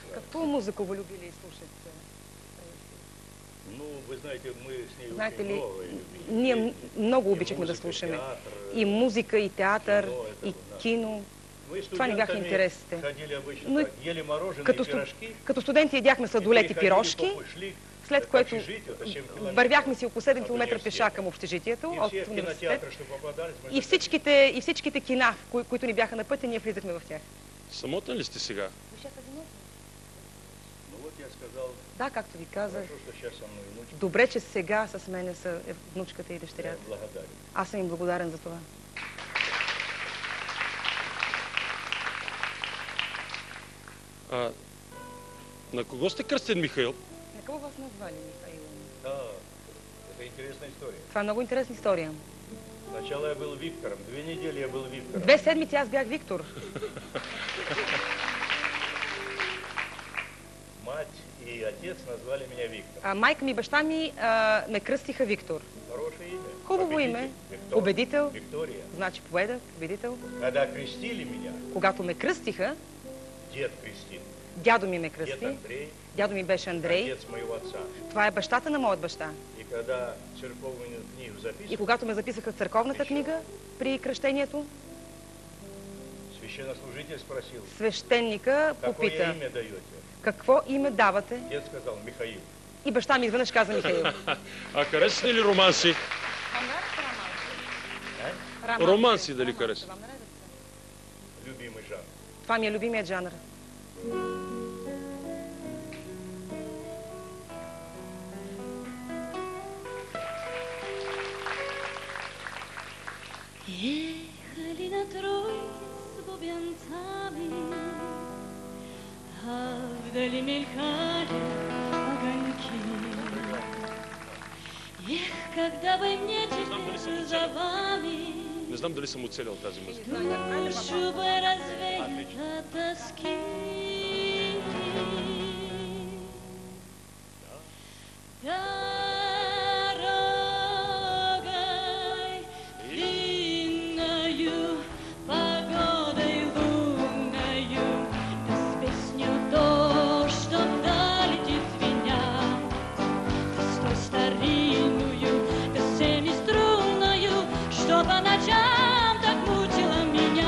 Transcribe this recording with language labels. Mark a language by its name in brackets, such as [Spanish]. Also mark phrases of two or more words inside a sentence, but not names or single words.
[Russian] Какую музыку вы любили слушать? Ну, вы знаете, мы с ней Знаете очень ли, много любили. [Bulgarian] ние много И обичахме да [Russian] музыка, [Bulgarian] слушаме. [Russian] театр, [Bulgarian] И музика, и театър, [Russian] кино, это и у нас. кино. Мы [Bulgarian] Това ни бяха [Russian] студентами [Bulgarian] интересите. [Russian] ходили обычно Но так, ели мороженое и [Bulgarian] Като, [Russian] пирожки. [Bulgarian] като студенти ядяхме сладолет и пирожки, [Russian] Шли [Bulgarian] след [Russian] к [Bulgarian] което [Russian] общежитию, это 7 километров [Bulgarian] вървяхме си около 7 от км [Russian] университета. [Bulgarian] пеша към общежитието И от [Russian] все в университет. кинотеатры, что попадались, мы [Bulgarian] И всичките кина, които ни бяха на пътя, ние влизахме в тях. Самотен ли сте сега? [Russian] Ну вот я сказал, [Bulgarian] Да, както ви казах. [Russian] хорошо, что сейчас со мной внучка. [Bulgarian] Добре, че сега с мене са внучката и [Russian] Я [Bulgarian] дъщерята. [Russian] благодарен. [Bulgarian] Аз съм им благодарен за това. На кого сте кръстен, Михаил? [Russian] На кого вас назвали, Михаил? Да, это интересная история. [Bulgarian] Това е много интересна история. [Russian] Сначала я был Виктором, 2 недели я был Виктором. [Bulgarian] 2 седмици аз бях Виктор. [Russian] Мать и отец назвали меня Виктор. [Bulgarian] Майка ми и баща ми ме кръстиха Виктор. [Russian] Хорошее имя. [Bulgarian] Хубаво [Russian] Победитель. [Bulgarian] име. Виктор. Победител. Виктория. Значи победът, победител. [Russian] Когда крестили меня, [Bulgarian] Когато ме кръстиха, [Russian] дед крестил. [Bulgarian] дядо ми ме [Russian] Дед [Bulgarian] кръсти. [Russian] Андрей, [Bulgarian] Дядо ми беше Андрей. [Russian] отец моего отца. [Bulgarian] Това е бащата на моят баща. [Russian] И когда церковную книгу [Bulgarian] И [Russian] записывали, [Bulgarian] когато ме записаха в църковната книга при кръщението, [Russian] священнослужитель спросил, [Bulgarian] свещеника [Russian] какое [Bulgarian] попита, [Russian] имя даете? [Bulgarian] какво име давате? [Russian] Дед сказал, Михаил. [Bulgarian] И баща ми изведнъж каза Михаил. А харесате ли романси? Романси дали харесате? [Russian] Любимый жанр. [Bulgarian] Това ми е любимият жанр. [Russian] Ехали на тройке с бубенцами, а вдали мелькали огоньки. Эх, когда бы мне теперь за вами [Bulgarian] Не знам дали съм оцелил тази музика. [Russian] душу бы развеять от тоски. Дорогой длинною, погодой лунною, да с песню дождь, что вдаль летит звеня, да с той старинную, да с семиструнною, что по ночам так мучила меня.